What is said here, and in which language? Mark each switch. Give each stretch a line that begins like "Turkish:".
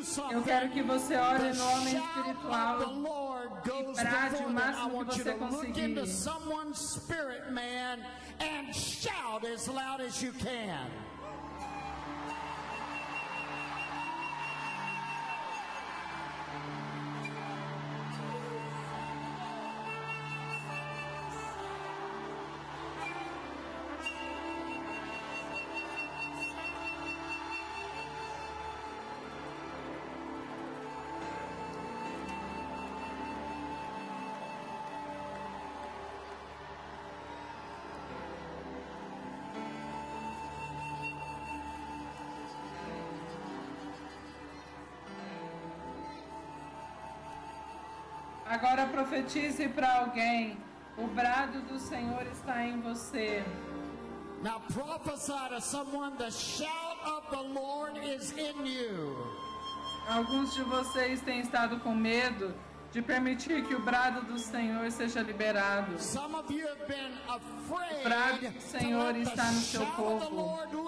Portuguese: Eu quero que você ore no homem espiritual e brade o máximo que você conseguir.
English: Look into someone's spirit, man, and shout as loud as you can.
Portuguese: Agora profetize para alguém. O brado do Senhor está em você.
English: Now prophesy to someone, the shout of the Lord is in you.
Portuguese: Alguns de vocês têm estado com medo de permitir que o brado do Senhor seja liberado.
English: Some of you have been afraid.
Portuguese: O brado do Senhor está no seu corpo.